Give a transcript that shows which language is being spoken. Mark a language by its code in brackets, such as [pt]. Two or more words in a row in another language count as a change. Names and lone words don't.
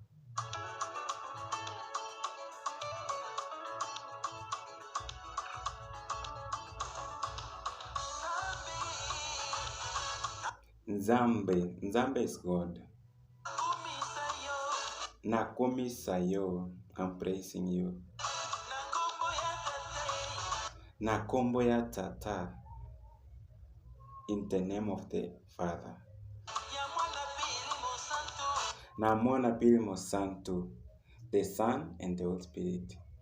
[ln] Nzambe. [en] Nzambe is God. [ln] Nakomisa yo. [en] I'm praising you. [ln] Nakombo ya tata. [en] In the name of the Father. [ln] Namona pilimo santo. [en] The Son and the Holy Spirit.